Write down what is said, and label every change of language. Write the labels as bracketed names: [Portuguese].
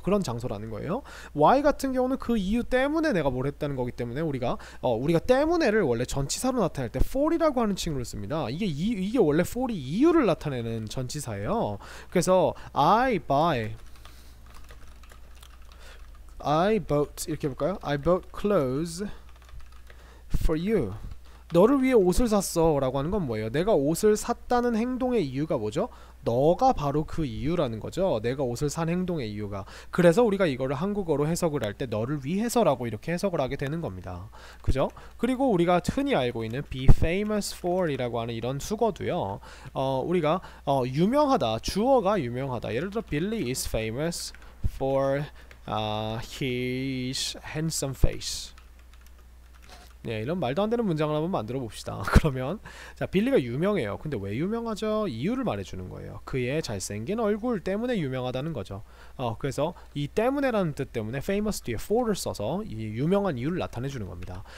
[Korean] 그런 장소라는 거예요. why 같은 경우는 그 이유 때문에 내가 뭘 했다는 거기 때문에 우리가 때문에를 원래 전치사로 나타낼 때 for이라고 하는 칭호를 씁니다. 이게 원래 for이 이유를 나타내는 전치사예요. 그래서 [English] I bought [Korean] 이렇게 해볼까요? [English] I bought clothes for you. [Korean] 너를 위해 옷을 샀어 라고 하는 건 뭐예요? 내가 옷을 샀다는 행동의 이유가 뭐죠? 너가 바로 그 이유라는 거죠. 내가 옷을 산 행동의 이유가. 그래서 우리가 이거를 한국어로 해석을 할 때 너를 위해서라고 이렇게 해석을 하게 되는 겁니다. 그죠? 그리고 우리가 흔히 알고 있는 be famous for 이라고 하는 이런 수거도요. 우리가 유명하다, 주어가 유명하다. 예를 들어 [English] Billy is famous for his handsome face. [Korean] 네, 이런 말도 안 되는 문장을 한번 만들어 봅시다. 그러면 자, 빌리가 유명해요. 근데 왜 유명하죠? 이유를 말해주는 거예요. 그의 잘생긴 얼굴 때문에 유명하다는 거죠. 그래서 이 때문에라는 뜻 때문에 famous 뒤에 for를 써서 이 유명한 이유를 나타내주는 겁니다.